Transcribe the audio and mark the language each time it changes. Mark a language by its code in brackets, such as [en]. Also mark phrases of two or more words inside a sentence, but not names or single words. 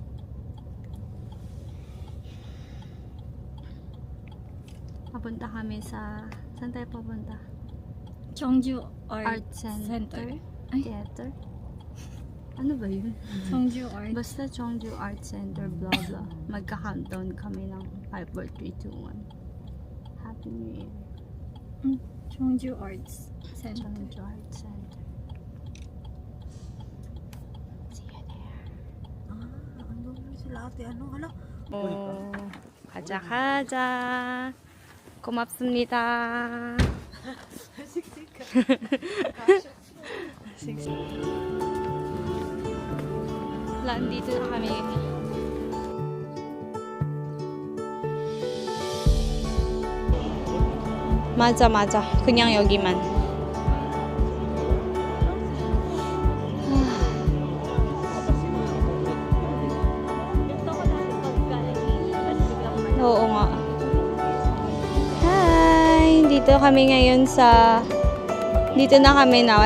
[tl] Papunta kami sa... Saan tayo papunta? Jeongju Art Center? Theater? Ano ba yun? Jeongju Art. Basta Jeongju Art Center, blah blah. Magka-countdown kami ng 5, 4, 3, 2, 1. [en] Happy New Year. Jeongju Arts Center. Jeongju Art Center. See you there. [tl] Ano sila ate? Ano? Hala? [ko] 가자 가자. 고맙습니다. [tl] Nandito na kami. [ko] 맞아 맞아. 그냥 여기만. [tl] Oo nga. Hi! Dito kami ngayon sa... Dito na kami now.